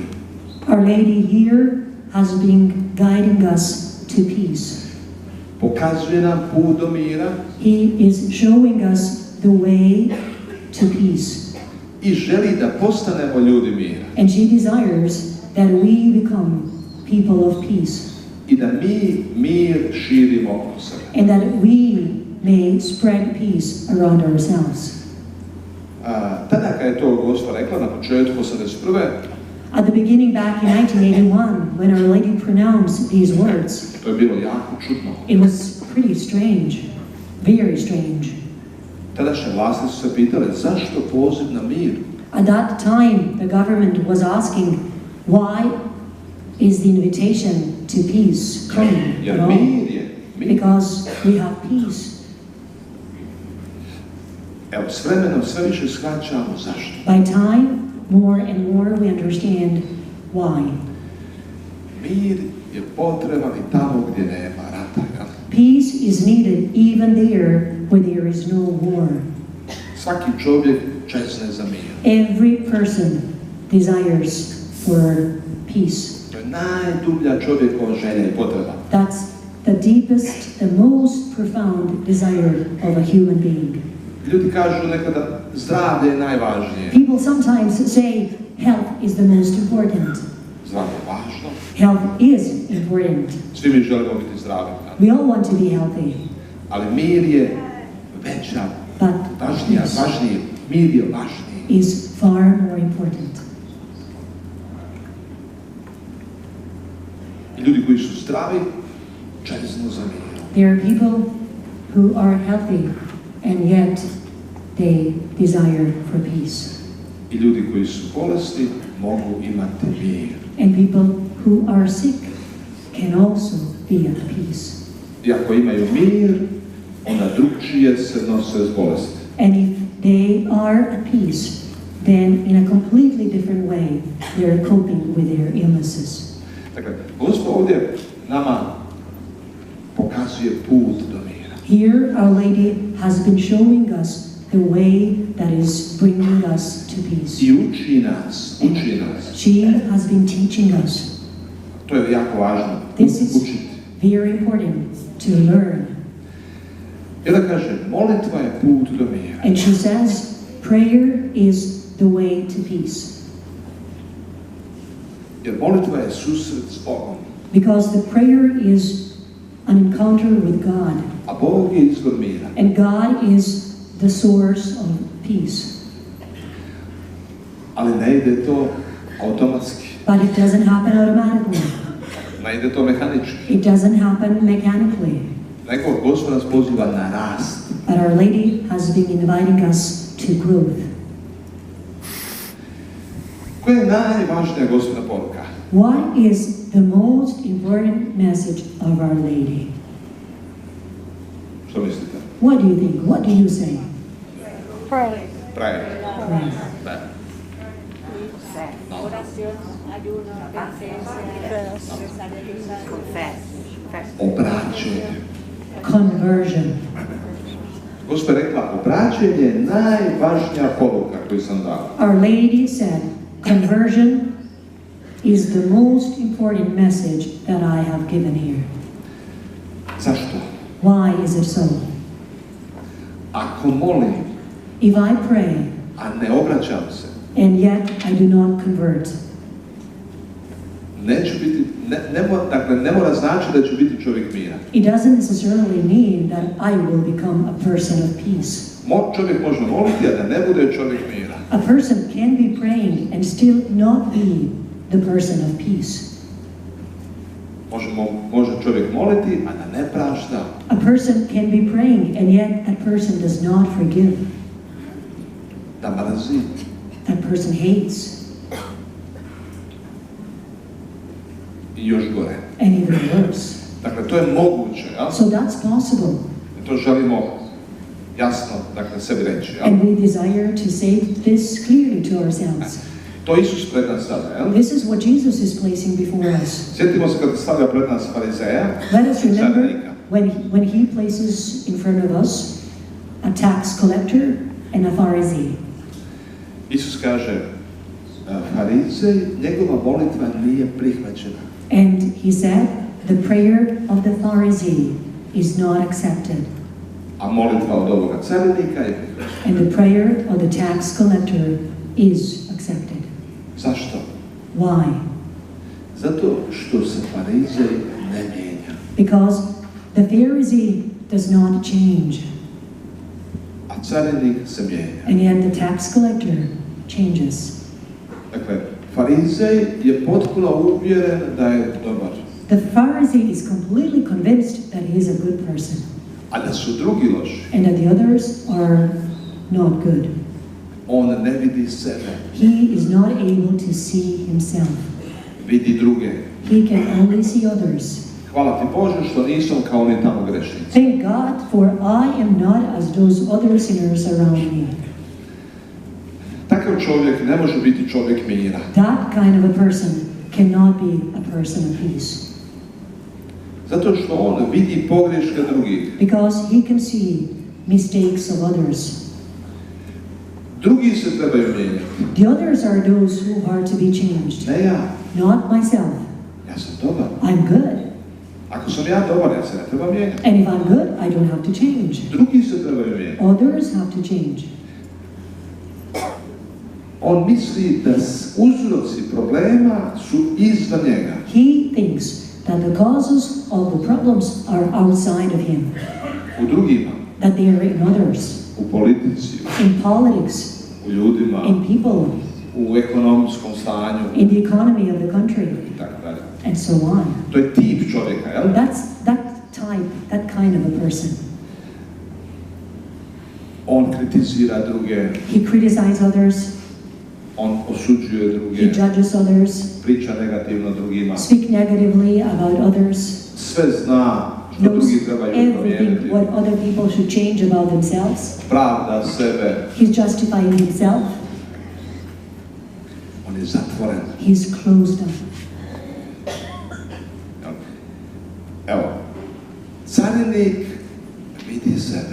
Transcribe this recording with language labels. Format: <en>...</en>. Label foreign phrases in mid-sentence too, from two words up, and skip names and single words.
<en>Our Lady here has been guiding us to peace.</en> <hr>Pokazuje nam put do mira</hr> <en>He is showing us the way to peace.</en> <hr>i želi da postanemo ljudi mira.</hr> <en>And she desires that we become people of peace.</en> <hr>I da mi mir širimo oko sebe.</hr> <en>And that we may spread peace around ourselves.</en> <hr>Tada kad je to Gospa rekla na početku 81.</hr> <en>At the beginning back in 1981, when Our Lady pronounced these words,</en> <hr>To je bilo jako čudno.</hr> <en>it was pretty strange, very strange.</en> <hr>Tadašnje vlasti su se pitale zašto poziv na mir?</hr> <en>At that time, the government was asking, why is the invitation to peace coming at</en> <hr>Jer</hr> <en>all?</en> <hr>mir je mir.</hr> <en>Because we have peace.</en> <hr>Evo, s vremenom sve više shvaćamo zašto.</hr> <en>By time, more and more we understand why.</en> <hr>Mir je potreban i tamo gdje nema rata. Ja?</hr> <en>Peace is needed even there where there is no war.</en> <hr>Svaki čovjek čezne za mir.</hr> <en>Every person desires for peace.</en> <hr>To je najdublja čovjekova želja i potreba.</hr> <en>That's the deepest, the most profound desire of a human being.</en> <hr>Ljudi kažu nekada zdravlje je najvažnije.</hr> <en>People sometimes say health is the most important.</en> <hr>Zdravlje je važno.</hr> <en>Health is important.</en> <hr>Svi mi želimo biti zdravi. Ja?</hr> <en>We all want to be healthy.</en> <hr>Ali mir je veća,</hr> <en>But</en> <hr>važnije. Mir je važniji.</hr> <en>is far more important.</en> <hr>I ljudi koji su zdravi, čeznu za mir.</hr> <en>There are people who are healthy and yet they desire for peace.</en> <hr>I ljudi koji su bolesni mogu imati mir.</hr> <en>And people who are sick can also be at peace.</en> <hr>I ako imaju mir, onda drugčije se nose s bolesti.</hr> <en>And if they are at peace, then in a completely different way they're coping with their illnesses.</en> <hr>Dakle, Gospod ovdje nama pokazuje put do mira.</hr> <en>Here Our Lady has been showing us the way that is bringing us to peace.</en> <hr>I uči nas.</hr> <en>She has been teaching us.</en> <hr>To je jako važno.</hr> <en>This is</en> <hr>Učiti.</hr> <en>very important to learn.</en> <hr>I da kaže, molitva je put do mira.</hr> <en>And she says, prayer is the way to peace.</en> <hr>Jer molitva je susret s Bogom.</hr> <en>Because the prayer is an encounter with God.</en> <hr>A Bog je izvor mira.</hr> <en>And God is the source of peace.</en> <hr>Ali ne ide to automatski.</hr> <en>But it doesn't happen automatically.</en> <hr>Ne ide to mehanički.</hr> <en>It doesn't happen mechanically.</en> <hr>Nego Gospod nas poziva na rast.</hr> <en>But Our Lady has been inviting us to growth.</en> <hr>Koja je najvažnija Gospodina poruka?</hr> <en>What is the most important message of Our Lady?</en> <hr>Što mislite?</hr> <en>What do you think? What do you say? Pray. Prayer. Pray.</en> <hr>Da.</hr> <es>Oración, ayuno, penitencia, confess.</es> <hr>Obraćenje.</hr> <en>Conversion.</en> <hr>Gospod je rekla, obraćenje je najvažnija poruka koju sam dala.</hr> <en>Our Lady said, conversion is the most important message that I have given here.</en> <hr>Zašto?</hr> <en>Why is it so?</en> <hr>Ako molim,</hr> <en>If I pray</en> <hr>a ne obraćam se,</hr> <en>and yet I do not convert.</en> <hr>Neću biti, dakle, ne mora znači da ću biti čovjek mira.</hr> <en>It doesn't necessarily mean that I will become a person of peace.</en> <hr>Čovjek može moliti, a da ne bude čovjek mira.</hr> <en>A person can be praying and still not be the person of peace.</en> <hr>Može čovjek moliti, a da ne prašta.</hr> <en>A person can be praying and yet that person does not forgive.</en> <hr>Da mrzi.</hr> <en>That person hates.</en> <hr>I još gore.</hr> <en>And even worse.</en> <hr>Dakle, to je moguće, ja?</hr> <en>So that's possible.</en> <hr>I to želimo jasno, dakle, sebi reći, ja?</hr> <en>And we desire to say this clearly to ourselves.</en> <hr>To Isus pred nas stavlja, ja?</hr> <en>This is what Jesus is placing before us.</en> <hr>Sjetimo se kad stavlja pred nas farizeja,</hr> <en>Let us remember</en> <hr>carinika.</hr> <en>when he places in front of us a tax collector and a Pharisee.</en> <hr>Isus kaže, farizej, njegova molitva nije prihvaćena.</hr> <en>And he said, the prayer of the Pharisee is not accepted.</en> <hr>A molitva od ovoga carinika je prihvaćena.</hr> <en>And the prayer of the tax collector is accepted.</en> <hr>Zašto?</hr> <en>Why?</en> <hr>Zato što se farizej ne mijenja.</hr> <en>Because the Pharisee does not change.</en> <hr>A carinik se mijenja.</hr> <en>And yet the tax collector changes.</en> <hr>Dakle, farizej je potpuno uvjeren da je dobar.</hr> <en>The Pharisee is completely convinced that he is a good person.</en> <hr>A da su drugi loši.</hr> <en>And that the others are not good.</en> <hr>On ne vidi sebe.</hr> <en>He is not able to see himself.</en> <hr>Vidi druge.</hr> <en>He can only see others.</en> <hr>Hvala ti Bože što nisam kao oni tamo grešnici.</hr> <en>Thank God, for I am not as those other sinners around me.</en> <hr>Takav čovjek ne može biti čovjek mira.</hr> <en>That kind of a person cannot be a person of peace.</en> <hr>Zato što on vidi pogreške drugih.</hr> <en>Because he can see mistakes of others.</en> <hr>Drugi se trebaju mijenjati.</hr> <en>The others are those who are to be changed.</en> <hr>Ne ja.</hr> <en>Not myself.</en> <hr>Ja sam dobar.</hr> <en>I'm good.</en> <hr>Ako sam ja dobar, ja se ne treba mijenjati.</hr> <en>And if I'm good, I don't have to change.</en> <hr>Drugi se trebaju mijenjati.</hr> <en>Others have to change.</en> <hr>On misli da uzroci problema su izvan njega.</hr> <en>He thinks that the causes of the problems are outside of him.</en> <hr>U drugima.</hr> <en>That they are in others.</en> <hr>U politici.</hr> <en>In politics.</en> <hr>U ljudima.</hr> <en>In people.</en> <hr>U ekonomskom stanju.</hr> <en>In the economy of the country.</en> <hr>I tako dalje.</hr> <en>And so on.</en> <hr>To je tip čovjeka, jel?</hr> <en>That's that type, that kind of a person.</en> <hr>On kritizira druge.</hr> <en>He criticizes others.</en> <hr>On osuđuje druge.</hr> <en>He judges others.</en> <hr>Priča negativno drugima.</hr> <en>Speak negatively about others.</en> <hr>Sve zna što drugi trebaju promijeniti.</hr> <en>What other people should change about themselves.</en> <hr>Pravda sebe.</hr> <en>He's justifying himself.</en> <hr>On je zatvoren.</hr> <en>He's closed up.</en> <hr>Evo, carinik vidi sebe.</hr>